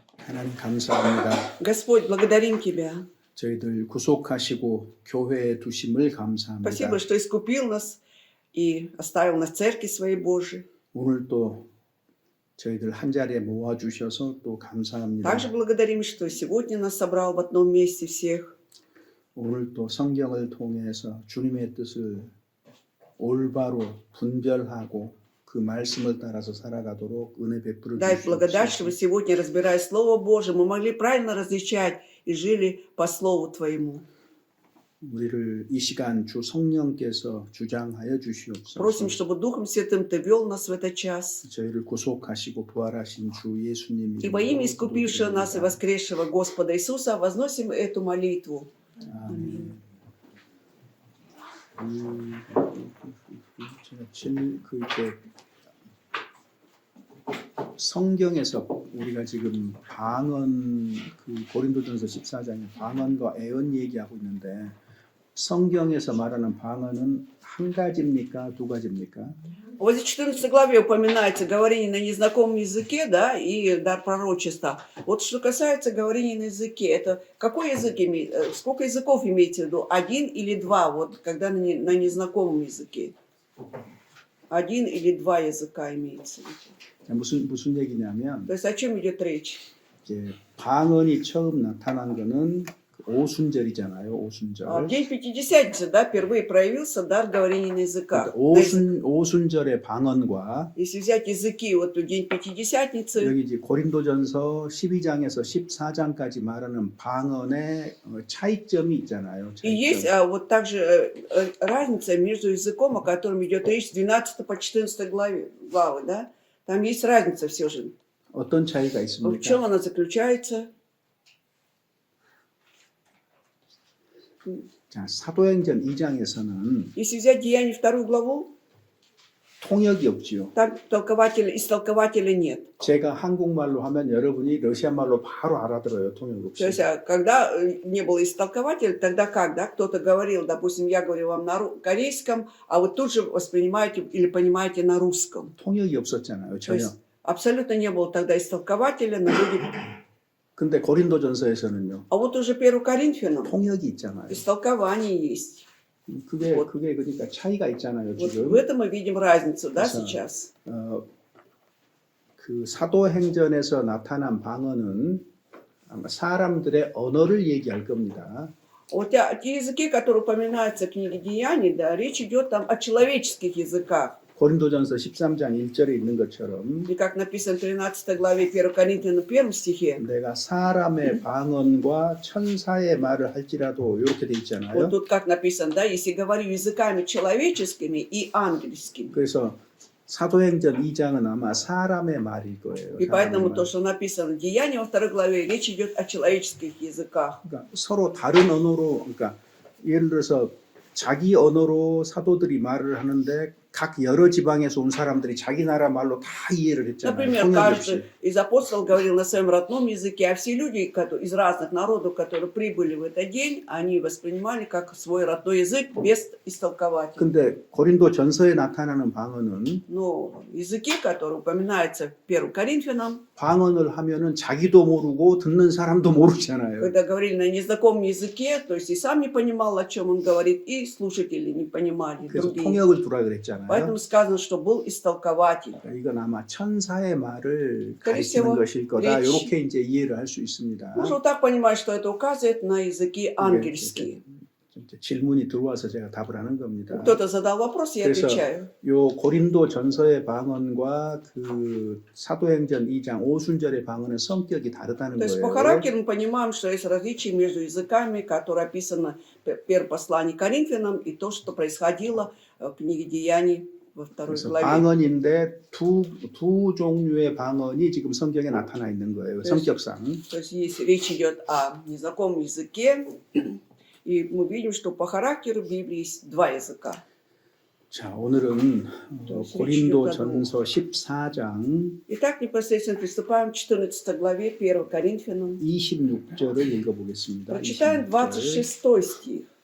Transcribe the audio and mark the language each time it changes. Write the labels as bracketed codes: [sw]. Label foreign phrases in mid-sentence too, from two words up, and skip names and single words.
[ko] 하나님 감사합니다. [ru] Господь, благодарим Тебя. [ko] 저희들 구속하시고 교회에 두심을 감사합니다. [ru] Спасибо, что искупил нас и оставил нас в церкви своей Божией. [ko] 오늘 또 저희들 한 자리에 모아 주셔서 또 감사합니다. [ru] Также благодарим, что сегодня нас собрал в одном месте всех. [ko] 오늘 또 성경을 통해서 주님의 뜻을 올바로 분별하고 그 말씀을 따라서 살아가도록 은혜 베풀어 [ru] Дай благодать, [ko] 주시옵소서. [ru] чтобы сегодня, разбирая Слово Божие, мы могли правильно различать и жили по Слову Твоему. [ko] 우리를 이 시간 주 성령께서 주장하여 주시옵소서. [ru] Просим, чтобы Духом Святым Ты вел нас в этот час. [ko] 저희를 구속하시고 부활하신 주 예수님 [ru] И во имя искупившего нас и воскресшего Господа Иисуса возносим эту молитву. [ko] 아멘. 제가 성경에서 우리가 지금 방언 고린도전서 14장에 방언과 애언 얘기하고 있는데 성경에서 말하는 방언은 한 가지입니까? 두 가지입니까? [ru] Вот в 14 главе упоминается говорение на незнакомом языке, да, и дар пророчества. Вот что касается говорения на языке, это какой язык имеет, сколько языков имеется в виду? Один или два, вот когда на незнакомом языке? Один или два языка имеется в виду. [ko] 무슨 얘기냐면 [ru] То есть о чем идет речь? [ko] 이제 방언이 처음 나타난 거는 오순절이잖아요. 오순절. [ru] В день Пятидесятницы, да, впервые проявился дар говорения на языках. [ko] 오순절의 방언과 [ru] Если взять языки, вот в день Пятидесятницы, [ko] 여기 이제 고린도전서 12장에서 14장까지 말하는 방언의 차이점이 있잖아요. [ru] и есть вот также разница между языком, о котором идет речь с 12 по 14 главы, да? Там есть разница все же. [ko] 어떤 차이가 [ru] В чем [ko] 있습니까? [ru] она заключается? [ko] 자, 사도행전 2장에서는 [ru] Если взять Деяние 2 главу, [ko] 통역이 없지요. [ru] там истолкователя нет. [ko] 제가 한국말로 하면 여러분이 러시아말로 바로 알아들어요. 통역 [ru] То есть, [ko] 없이. [ru] когда не было истолкователя, тогда как, да? Кто-то говорил, допустим, я говорю вам на корейском, а вы тут же воспринимаете или понимаете на русском. [ko] 통역이 없었잖아요. [ru] То [ko] 전혀. [ru] есть, абсолютно не было тогда истолкователя, но люди... [ko] 근데 고린도전서에서는요. [ru] А вот уже 1 Коринфянам [ko] 통역이 있잖아요. [ru] истолкование есть. [ko] 그게 그러니까 차이가 있잖아요. [ru] Вот [ko] 지금. [ru] в этом мы видим разницу, да, [ko] 그래서, [ru] сейчас. [ko] 그 사도행전에서 나타난 방언은 아마 사람들의 언어를 얘기할 겁니다. [ru] Вот те языки, которые упоминаются в книге Деяний, да, речь идет там о человеческих языках. [ko] 고린도전서 13장 1절에 있는 것처럼 [ru] И как написано в 13 главе 1 Коринфянам 1 стихе, [ko] 내가 사람의 방언과 천사의 말을 할지라도 이렇게 돼 [ru] вот [ko] 있잖아요. [ru] тут как написано, да, если говорю языками человеческими и ангельскими. [ko] 그래서 사도행전 2장은 아마 사람의 말일 거예요. [ru] И [ko] 사람의 [ru] поэтому [ko] 말. [ru] то, что написано в Деянии во 2 главе, речь идет о человеческих языках. [ko] 그러니까 서로 다른 언어로 그러니까 예를 들어서 자기 언어로 사도들이 말을 하는데 각 여러 지방에서 온 사람들이 자기 나라 말로 다 이해를 했잖아요. [ru] Например, [ko] 통역 [ru] каждый [ko] 없이. [ru] из апостолов говорил на своем родном языке, а все люди из разных народов, которые прибыли в этот день, они воспринимали как свой родной язык без истолкователя. [ko] 근데 고린도 전서에 나타나는 방언은 [ru] Но языки, которые упоминаются в 1 Коринфянам, [ko] 방언을 하면은 자기도 모르고 듣는 사람도 모르잖아요. [ru] когда говорили на незнакомом языке, то есть и сам не понимал, о чем он говорит, и слушатели не понимали, [ko] 그래서 [ru] другие. [ko] 통역을 두라 그랬잖아요. [ru] Поэтому сказано, что был истолкователь. [ko] 그러니까 이건 아마 천사의 말을 [ru] скорее [ko] 가리키는 [ru] всего, [ko] 것일 거다. [ru] речь- [ko] 이렇게 이제 이해를 할 수 있습니다. [ru] Можно вот так понимать, что это указывает на языки ангельские. [ko] 이제 질문이 들어와서 제가 답을 하는 겁니다. [ru] Кто-то задал вопрос, я [ko] 그래서 [ru] отвечаю. [ko] 요 고린도 전서의 방언과 그 사도행전 2장 오순절의 방언은 성격이 다르다는 [ru] То есть по [ko] 거예요. [ru] характеру мы понимаем, что есть различия между языками, которые описаны в первом послании к Коринфянам, и то, что происходило в книге Деяний во 2 [ko] 그래서 [ru] главе. [ko] 방언인데 두 종류의 방언이 지금 성경에 나타나 있는 거예요. 성격상. [ru] То есть речь идет о незнакомом языке, и мы видим, что по характеру в Библии есть два языка. [ko] 자, 오늘은 고린도 전서 14장 [ru] Итак, непосредственно приступаем к 14 главе 1 Коринфянам. [ko] 26절을 읽어보겠습니다. [ru] Прочитаем 26 стих.